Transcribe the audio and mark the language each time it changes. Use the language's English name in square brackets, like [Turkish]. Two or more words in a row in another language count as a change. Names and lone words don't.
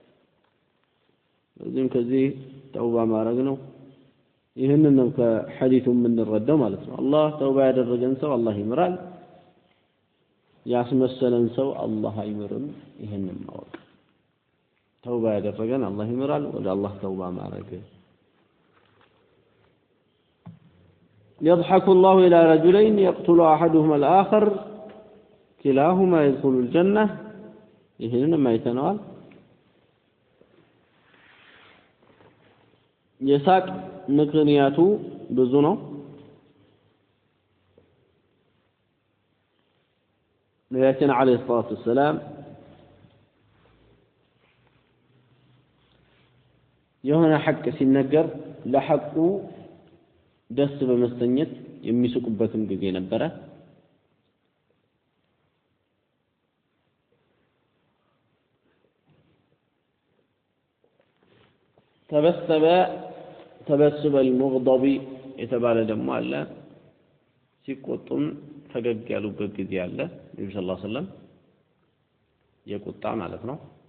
[Amharic] ስለዚህ ከዚህ ተውባ ማድረግ ነው ይሄንን ነው ከሐዲሱ የምንረዳው ማለት ነው አላህ ተውባ ያደረገን ሰው አላህ ይምራል ያስመሰለን ሰው አላህ አይምርም ይሄንን ማወቅ ተውባ ያደረገን አላህ ይምራል ወደ አላህ ተውባ ማድረግ [Arabic] يضحك الله إلى رجلين يقتل أحدهما الآخر كلاهما يدخل الجنة [Amharic] ይሄንን ማይተናል የሳቅ ምክንያቱ ብዙ ነው ነቢያችን [Arabic] عليه الصلاة والسلام [Amharic] የሆነ ሐቅ ሲነገር ለሐቁ ደስ በመሰኘት የሚስቁበትም ጊዜ ነበረ [Arabic] تبسم المغضب [Amharic] የተባለ ደግሞ አለ ሲቆጡም ፈገግ ያሉበት ጊዜ አለ ነብዩ [Arabic] صلى الله عليه وسلم [Amharic] የቁጣ ማለት ነው